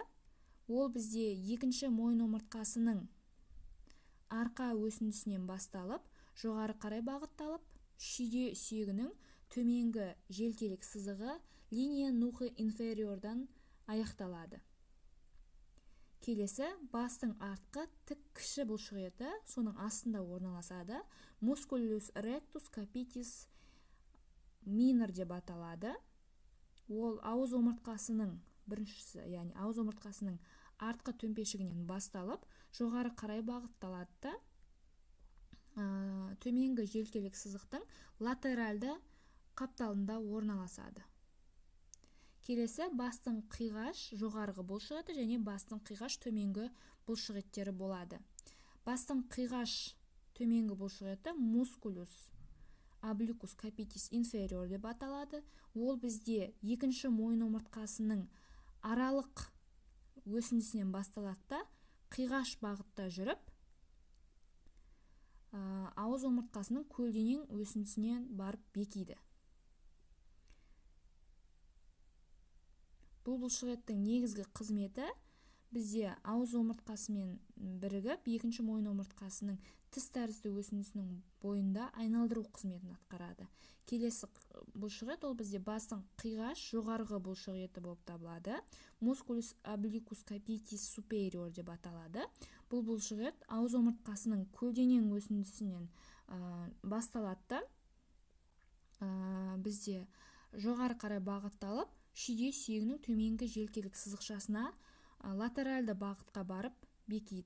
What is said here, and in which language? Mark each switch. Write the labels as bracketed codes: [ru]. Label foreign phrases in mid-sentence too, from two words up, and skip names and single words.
[kk] Ол бізде екінші мойын омыртқасының арқа өсіндісінен басталып, жоғары қарай бағытталып, шүйде сүйегінің төменгі желкелік сызығы [la] linea nuchae inferiordan [kk] аяқталады. Келесі, бастың артқы тік кіші бұлшық еті соның астында орналасады. [la] Musculus rectus capitis minor деп аталады. [kk] Ол ауыз омыртқасының біріншісі, яғни ауыз омыртқасының артқы төмпешігінен басталып, жоғары қарай бағытталады. Төменгі желкелік сызықтың латеральды қапталында орналасады. Келесі, бастың қиғаш жоғарғы бұлшық еті және бастың қиғаш төменгі бұлшық еттері болады. Бастың қиғаш төменгі бұлшық еті [la] Musculus obliquus capitis inferior [kk] деп аталады. Ол бізде екінші мойын омыртқасының аралық өсіндісінен басталады да, қиғаш бағытта жүріп, ауыз омыртқасының көлденең өсіндісінен барып бекиді. Бұл бұлшық еттің негізгі қызметі бізде ауыз омыртқасымен бірігіп, екінші мойын омыртқасының тіс тәрізді өсіндісінің бойында айналдыру қызметін атқарады. Келесі бұлшық ет ол бізде бастың қиғаш жоғарғы бұлшық еті болып табылады. [la] Musculus obliquus capitis superior деп аталады. [kk] Бұл бұлшық ет ауыз омыртқасының көлденең өсіндісінен басталады. Бізде жоғары қарай бағытталып, шүйде сүйегінің төменгі желкелік сызықшасына латеральды бағытқа барып бекиді.